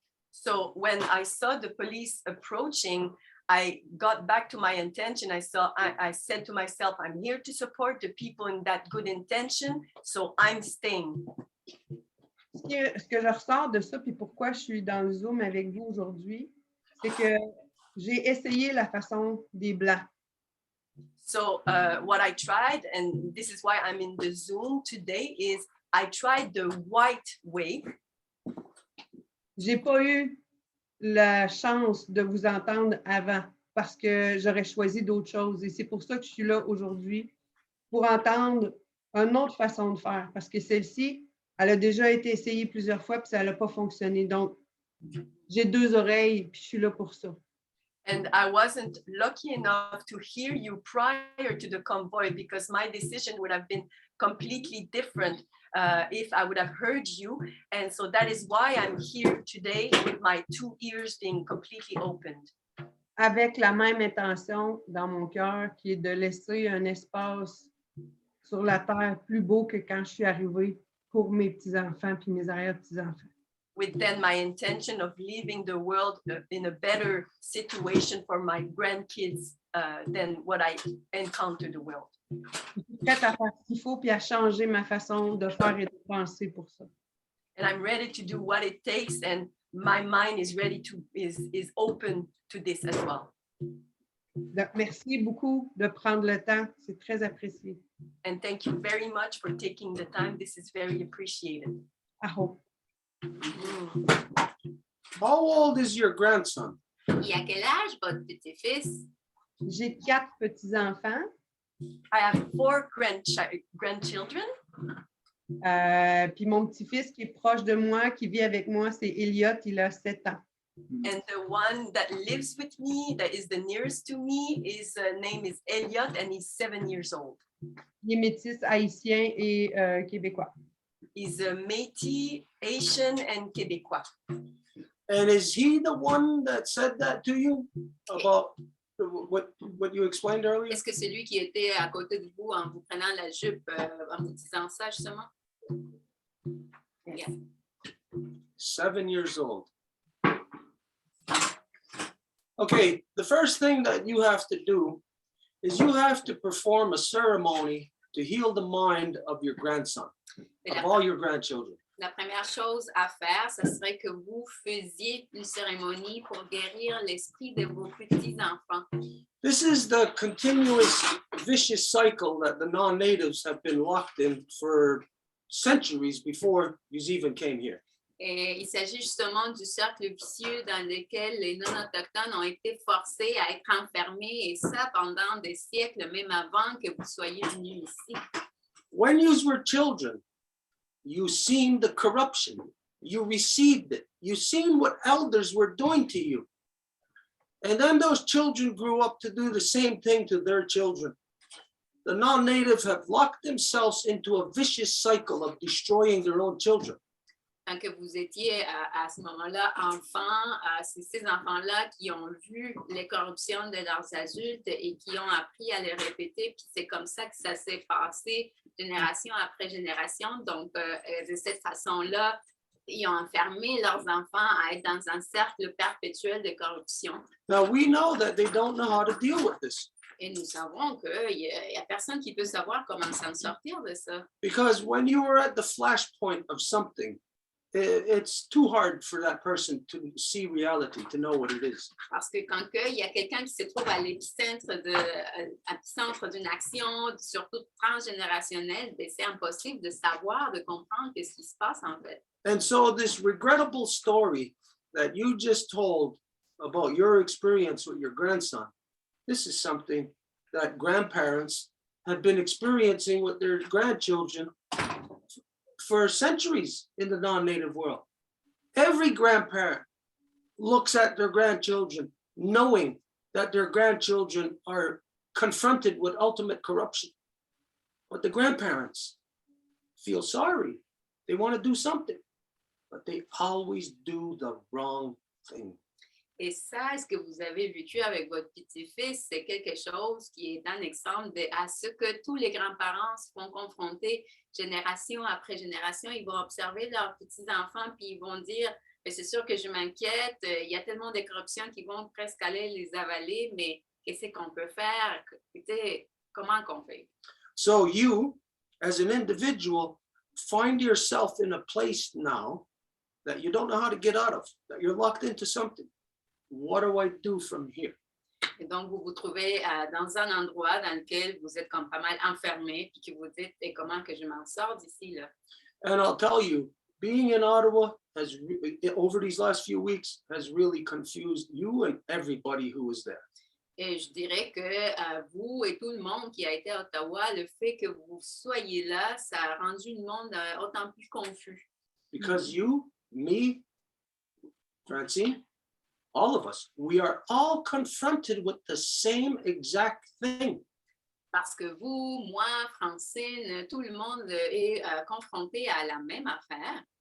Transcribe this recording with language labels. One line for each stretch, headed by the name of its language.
English: So when I saw the police approaching, I got back to my intention. I said to myself, I'm here to support the people in that good intention, so I'm staying.
French: Ce que je ressors de ça, puis pourquoi je suis dans le Zoom avec vous aujourd'hui, c'est que j'ai essayé la façon des Blancs.
English: So what I tried, and this is why I'm in the Zoom today, is I tried the white way.
French: J'ai pas eu la chance de vous entendre avant parce que j'aurais choisi d'autres choses. Et c'est pour ça que je suis là aujourd'hui, pour entendre une autre façon de faire. Parce que celle-ci, elle a déjà été essayée plusieurs fois puis ça n'a pas fonctionné. Donc, j'ai deux oreilles puis je suis là pour ça.
English: And I wasn't lucky enough to hear you prior to the convoy because my decision would have been completely different if I would have heard you. And so that is why I'm here today with my two ears being completely opened.
French: Avec la même intention dans mon cœur qui est de laisser un espace sur la terre plus beau que quand je suis arrivée pour mes petits-enfants puis mes arrière-petits-enfants.
English: With then my intention of leaving the world in a better situation for my grandkids than what I encountered the world.
French: Je suis prête à faire ce qu'il faut puis à changer ma façon de faire et de penser pour ça.
English: And I'm ready to do what it takes, and my mind is ready to is open to this as well.
French: Donc, merci beaucoup de prendre le temps. C'est très apprécié.
English: And thank you very much for taking the time. This is very appreciated. I hope. How old is your grandson?
French: Et à quel âge votre petit-fils? J'ai 4 petits-enfants.
English: I have 4 grandchildren.
French: Puis mon petit-fils qui est proche de moi, qui vit avec moi, c'est Elliot, il a 7 ans.
English: And the one that lives with me, that is the nearest to me, his name is Elliot, and he's 7 years old.
French: Il est métis, haïtien et québécois.
English: He's a Métis, Haitian, and Québécois. And is he the one that said that to you about what you explained earlier?
French: Est-ce que c'est lui qui était à côté de vous en vous prenant la jupe, en vous disant ça justement?
English: Yes. 7 years old. Okay, the first thing that you have to do is you have to perform a ceremony to heal the mind of your grandson, of all your grandchildren.
French: La première chose à faire, ce serait que vous faisiez une cérémonie pour guérir l'esprit de vos petits-enfants.
English: This is the continuous vicious cycle that the non-natives have been locked in for centuries before you even came here.
French: Et il s'agit justement du cercle vicieux dans lequel les non-autochtones ont été forcés à être enfermés, et ça pendant des siècles, même avant que vous soyez venus ici.
English: When you were children, you seen the corruption, you received it, you seen what elders were doing to you. And then those children grew up to do the same thing to their children. The non-native have locked themselves into a vicious cycle of destroying their own children.
French: Quand que vous étiez à ce moment-là enfant, c'est ces enfants-là qui ont vu les corruptions de leurs adultes et qui ont appris à les répéter, puis c'est comme ça que ça s'est passé génération après génération. Donc, de cette façon-là, ils ont enfermé leurs enfants à être dans un cercle perpétuel de corruption.
English: Now we know that they don't know how to deal with this.
French: Et nous savons qu'il n'y a personne qui peut savoir comment s'en sortir de ça.
English: Because when you are at the flashpoint of something, it's too hard for that person to see reality, to know what it is.
French: Parce que quand il y a quelqu'un qui se trouve à l'épicentre d'une action, surtout transgénérationnelle, c'est impossible de savoir, de comprendre ce qui se passe en fait.
English: And so this regrettable story that you just told about your experience with your grandson, this is something that grandparents have been experiencing with their grandchildren for centuries in the non-native world. Every grandparent looks at their grandchildren knowing that their grandchildren are confronted with ultimate corruption. But the grandparents feel sorry. They want to do something, but they always do the wrong thing.
French: Et ça, ce que vous avez vécu avec votre petit-fils, c'est quelque chose qui est un exemple à ce que tous les grands-parents se font confronter génération après génération. Ils vont observer leurs petits-enfants puis ils vont dire, c'est sûr que je m'inquiète, il y a tellement de corruptions qui vont presque aller les avaler, mais qu'est-ce qu'on peut faire? Comment qu'on fait?
English: So you, as an individual, find yourself in a place now that you don't know how to get out of, that you're locked into something. What do I do from here?
French: Et donc, vous vous trouvez dans un endroit dans lequel vous êtes comme pas mal enfermé, puis que vous dites, et comment que je m'en sors d'ici là?
English: And I'll tell you, being in Ottawa has over these last few weeks has really confused you and everybody who was there.
French: Et je dirais que vous et tout le monde qui a été à Ottawa, le fait que vous soyez là, ça a rendu le monde autant plus confus.
English: Because you, me, Francine, all of us, we are all confronted with the same exact thing.
French: Parce que vous, moi, Francine, tout le monde est confronté à la même affaire.